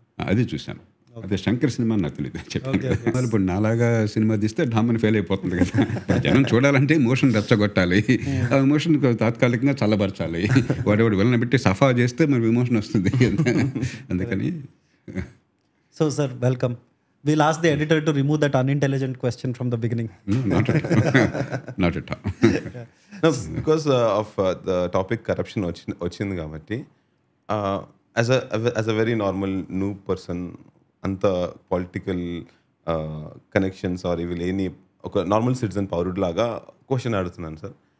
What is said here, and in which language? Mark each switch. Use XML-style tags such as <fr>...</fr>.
<te>అది చూశాను. అదే శంకర్ సినిమా నాకు తెలియదు చెప్పాను. ఇప్పుడు నాలాగా సినిమా తీస్తే డామని ఫెయిల్ అయిపోతుంది కదా. జనం చూడాలంటే ఎమోషన్ రెచ్చగొట్టాలి, ఆ ఎమోషన్ తాత్కాలికంగా చల్లబరచాలి. వాడెవడు వెళ్ళని పెట్టి సఫా చేస్తే మరి ఎమోషన్ వస్తుంది. అందుకని.</te> <en>So sir, welcome. We'll ask the editor to remove that unintelligent question from the beginning. No, not at all. No, because of the topic corruption</en> <te>వచ్చింది కాబట్టి,</te> <en>as a very normal new person,</en> <te>అంత political connections are ఇవి లేని ఒక normal citizen పౌరుడు లాగా question అడుగుతున్నాను sir.</te>